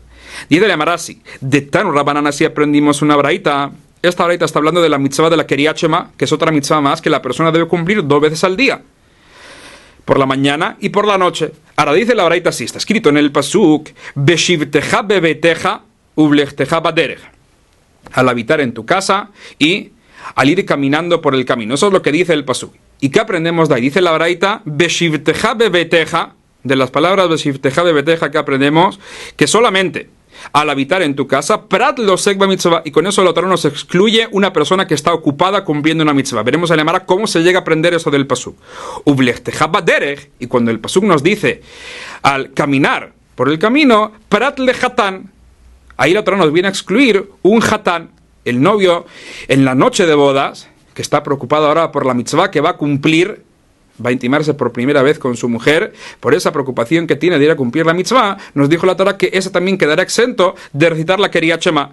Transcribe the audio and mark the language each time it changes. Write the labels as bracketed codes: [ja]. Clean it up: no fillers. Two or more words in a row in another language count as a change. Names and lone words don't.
[es] Dice la Gemara así, de [arc] תנו רבנן [es] así aprendimos una braita. Esta braita está hablando de la mitzvah de la [he] קריאת שמע, [es] que es otra mitzvah más que la persona debe cumplir 2 veces al día, por la mañana y por la noche. Ahora dice la braita así, está escrito en el pasuk, [he] בשבתך בביתך ובלכתך בדרך. [es] al habitar en tu casa y al ir caminando por el camino. Eso es lo que dice el pasuk. ¿Y qué aprendemos de ahí? Dice la braita, [he] בשבתך בביתך, [es] de las palabras [he] בשבתך בביתך [es] que aprendemos, que solamente al habitar en tu casa, [he] פרט לעוסק במצוה, [es] y con eso el Torah nos excluye una persona que está ocupada cumpliendo una mitzvah. Veremos en la Gemara cómo se llega a aprender eso del pasuk. [he] ובלכתך בדרך, [es] y cuando el pasuk nos dice al caminar por el camino, [he] פרט לחתן, [es] ahí la Torah nos viene a excluir un hatán, el novio en la noche de bodas, que está preocupado ahora por la mitzvah que va a cumplir, va a intimarse por primera vez con su mujer, por esa preocupación que tiene de ir a cumplir la mitzvah, nos dijo la Torah que ese también quedará exento de recitar la [he] קריאת שמע.